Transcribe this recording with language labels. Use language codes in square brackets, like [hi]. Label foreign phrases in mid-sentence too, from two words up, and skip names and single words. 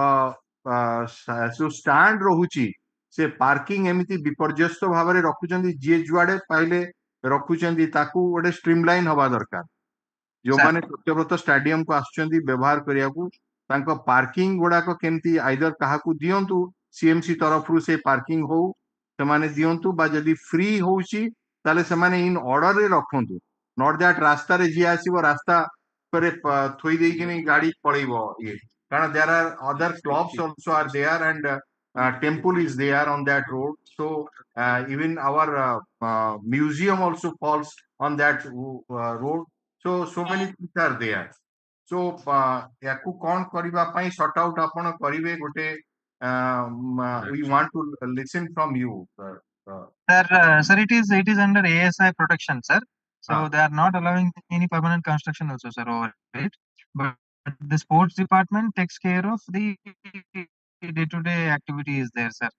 [or] ଷ୍ଟାଣ୍ଡ ରହୁଛି ସେ ପାର୍କିଂ ଏମିତି ବିପର୍ଯ୍ୟସ୍ତ ଭାବରେ ରଖୁଛନ୍ତି ଯିଏ ଯୁଆଡେ ପାଇଲେ ରଖୁଛନ୍ତି ତାକୁ ଗୋଟେ ଷ୍ଟ୍ରିମଲାଇନ ହବା ଦରକାର ଯୋଉମାନେ ସତ୍ୟବ୍ରତ ଷ୍ଟାଡିୟମକୁ ଆସୁଛନ୍ତି ବ୍ୟବହାର କରିବାକୁ ତାଙ୍କ ପାର୍କିଂ ଗୁଡାକ କେମିତି ଆଇଦର କାହାକୁ ଦିଅନ୍ତୁ ସିଏମସି ତରଫରୁ ସେ ପାର୍କିଂ ହଉ ସେମାନେ ଦିଅନ୍ତୁ ବା ଯଦି ଫ୍ରି ହଉଛି ତାହେଲେ ସେମାନେ ଇନ୍ ଅର୍ଡରରେ ରଖନ୍ତୁ [en] not that [or] ରାସ୍ତାରେ ଯିଏ ଆସିବ ରାସ୍ତା ଉପରେ ଥୋଇ ଦେଇକିନି ଗାଡି ପଳେଇବ ଇଏ କାରଣ [en] there are other clubs also are there and temple is there on that road so even our museum also falls on that road so many things are there so [or] ୟାକୁ କଣ କରିବା ପାଇଁ [en] sort out [or] ଆପଣ କରିବେ ଗୋଟେ [en] we want to listen from you Sir, it is under ASI protection, sir. So they are not allowing any permanent construction also, sir, over it. But the sports department takes care of the day-to-day activities there, sir.